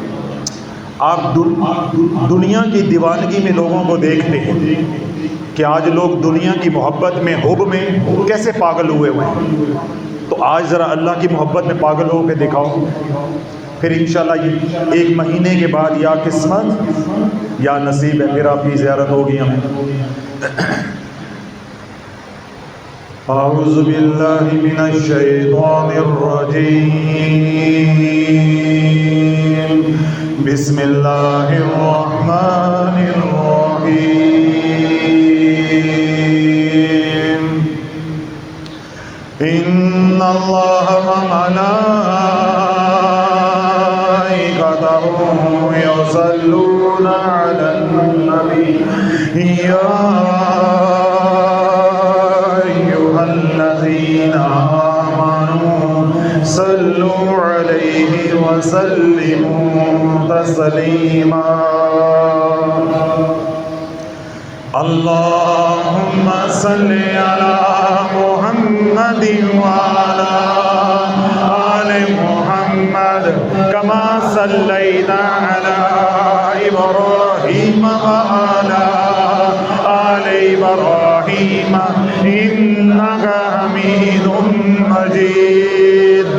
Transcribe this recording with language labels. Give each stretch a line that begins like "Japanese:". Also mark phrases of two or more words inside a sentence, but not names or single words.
Urdu: آپ دنیا کی دیوانگی میں لوگوں کو دیکھتے ہیں کہ آج لوگ دنیا کی محبت میں، حب میں کیسے پاگل ہوئے ہیں. تو آج ذرا اللہ کی محبت میں پاگل ہو کے دکھاؤ، پھر ان شاء اللہ یہ ایک مہینے کے بعد یا قسمت یا نصیب ہے، پھر آپ کی زیارت ہوگی ہمیں.
Arabic: أعوذ بالله من الشيطان الرجيم. بسم الله الرحمن الرحيم. إن الله وملائكته يصلون على النبي يا أيها الذين آمنوا صلوا عليه وسلموا تسليما. اللهم صل على محمد وعلى آل محمد كما صليت على إبراهيم وعلى آل إبراهيم إنك حميد مجيد.